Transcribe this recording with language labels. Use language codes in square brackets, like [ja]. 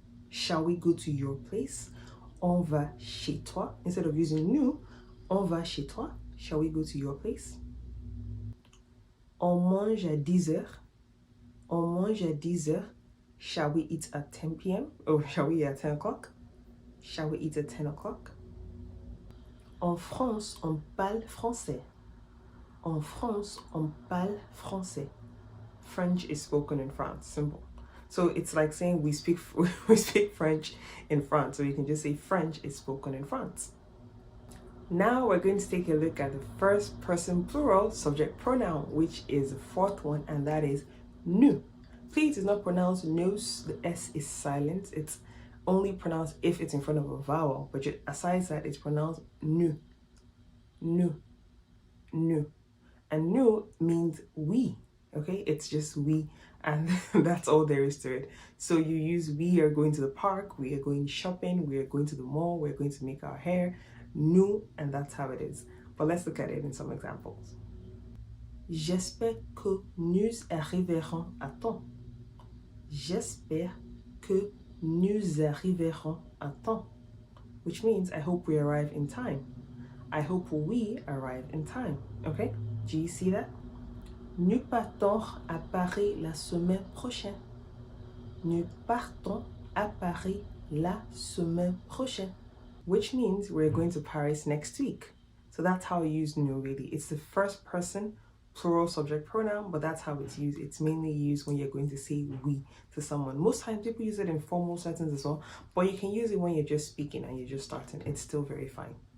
[en] Shall we go to your place? [fr] On va chez toi. [en] Instead of using nous, [fr] on va chez toi. [en] Shall we go to your place? [fr] On mange à 10 heures. On mange à 10 heures. [en] Shall we eat at 10 p.m.? Or shall we eat at 10 o'clock? Shall we eat at 10 o'clock? [fr] En France, on parle français. En France, on parle français. [en] French is spoken in France. Simple. So it's like saying we speak French in France. So you can just say French is spoken in France. Now we're going to take a look at the first person plural subject pronoun, which is the fourth one, and that is nous. Please, it's not pronounced nous. The S is silent. It's only pronounced if it's in front of a vowel. But aside that, it's pronounced nous. Nous. Nous. And nous means we. Okay? It's just we. And that's all there is to it. So you use we are going to the park, we are going shopping, we are going to the mall, we're going to make our hair. Nous, and that's how it is. But let's look at it in some examples. [fr] J'espère que nous arriverons à temps. J'espère que nous arriverons à temps. [en] Which means I hope we arrive in time. I hope we arrive in time. Okay? Do you see that? [fr] Nous partons à Paris la semaine prochaine. Nous partons à Paris la semaine prochaine. [en] Which means we're going to Paris next week. So that's how you use nous really. It's the first person plural subject pronoun, but that's how it's used. It's mainly used when you're going to say we to someone. Most times people use it in formal settings as well, but you can use it when you're just speaking and you're just starting. It's still very fine.